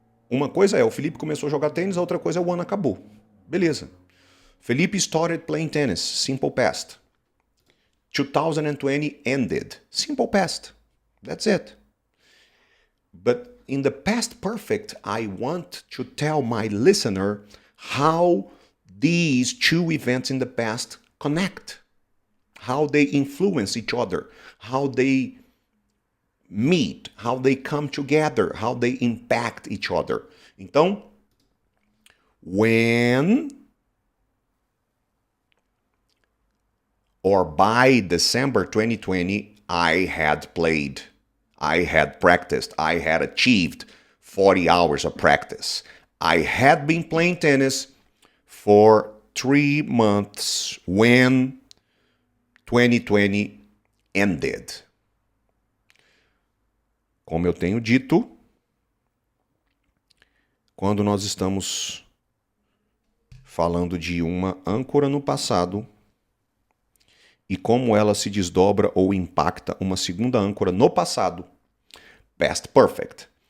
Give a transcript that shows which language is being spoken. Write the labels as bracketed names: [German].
[Portuguese] Uma coisa é, o Felipe começou a jogar tênis, a outra coisa é o ano acabou. Beleza. [English] Felipe started playing tennis. Simple past. 2020 ended. Simple past. That's it. But in the past perfect, I want to tell my listener how these two events in the past connect, how they influence each other, how they meet, how they come together, how they impact each other. [Portuguese] Então, [English] when or by December 2020, I had played, I had practiced, I had achieved 40 hours of practice. I had been playing tennis for 3 months when 2020 ended. [Portuguese] Como eu tenho dito, quando nós estamos falando de uma âncora no passado e como ela se desdobra ou impacta uma segunda âncora no passado, past perfect.